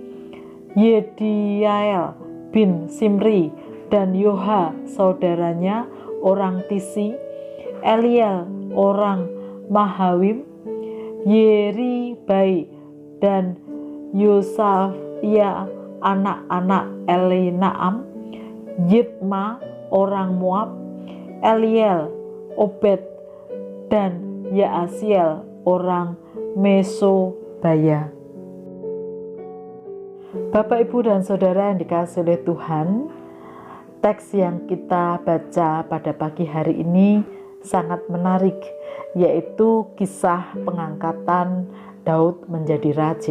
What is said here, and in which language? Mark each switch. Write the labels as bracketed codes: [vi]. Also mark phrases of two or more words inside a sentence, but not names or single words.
[id] Yediael bin Simri dan Yoha saudaranya orang Tisi, Eliel orang Mahawim, Yeribai dan Yosafia anak-anak Elinaam, Yitma orang Moab, Eliel, Obed dan Yaasiel orang Mesobaya. Bapak, Ibu, dan Saudara yang dikasihi oleh Tuhan, Teks yang kita baca pada pagi hari ini sangat menarik, yaitu kisah pengangkatan Daud menjadi raja.